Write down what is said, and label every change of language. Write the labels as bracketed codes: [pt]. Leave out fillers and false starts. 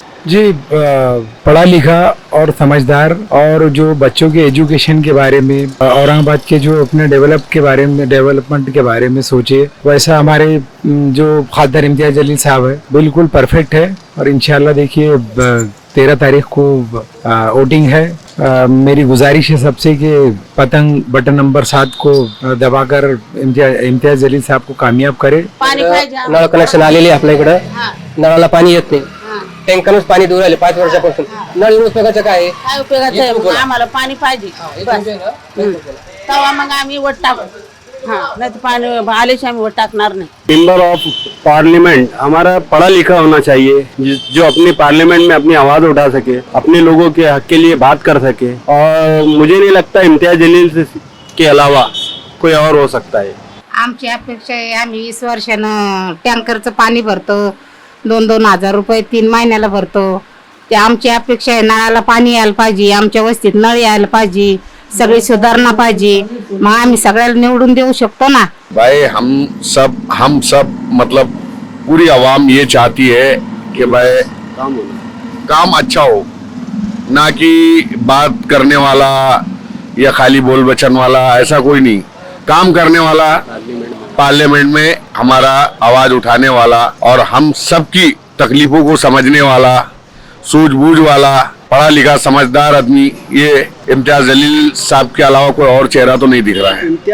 [hi] जी, पढ़ा लिखा और समझदार, और जो बच्चों के एजुकेशन के बारे में, औरंगाबाद के जो अपने डेवलपमेंट के बारे में सोचे, वैसा हमारे जो खासदार इम्तियाज जलील साहब है बिल्कुल परफेक्ट है. और इंशाल्लाह देखिए 13 तारीख को वोटिंग है. मेरी गुजारिश है सबसे कि पतंग बटन नंबर 7 को दबाकर इम्तियाज जलील साहब को कामयाब करे. [mr] नळ कनेक्शन आलेले आपल्या इकडं, नळाला पाणी येत नाही, टँकरच पाणी दूर राहिले 5 वर्षापासून. नळ येऊन उपयोगाचं काय आहे? काय उपयोगाचं आहे? आम्हाला पाणी पाहिजे बस. तेव्हा मग आम्ही वोट टाकू. [hi] नहीं तो पानी आले से हम वोट टाकणार नहीं. मेंबर ऑफ पार्लियामेंट हमारा पढ़ा लिखा होना चाहिए, जो अपने पार्लियामेंट में अपनी आवाज उठा सके, अपने लोगों के हक के लिए बात कर सके. और मुझे नहीं लगता इम्तियाज जलील के अलावा कोई और हो सकता है. [mr] आमची अपेक्षा आहे, आम्ही 20 वर्षानं टँकरचं पाणी भरतो, 2-2 हजार रुपये 3 महिन्याला भरतो. ते आमची अपेक्षा आहे, नळाला पाणी यायला पाहिजे, आमच्या वस्तीत नळ यायला पाहिजे, सगळी सुधारणा पाहिजे, मग आम्ही सगळ्याला निवडून देऊ शकतो ना. [hi] भाई हम सब मतलब पूरी आवाम ये चाहती है कि भाई काम अच्छा हो, ना कि बात करने वाला या खाली बोल बचन वाला, ऐसा कोई नहीं. काम करने वाला, पार्लियामेंट में हमारा आवाज उठाने वाला और हम सबकी तकलीफों को समझने वाला, सूझबूझ वाला, पढ़ा लिखा समझदार आदमी, ये इम्तियाज जलील साहब के अलावा कोई और चेहरा तो नहीं दिख रहा है.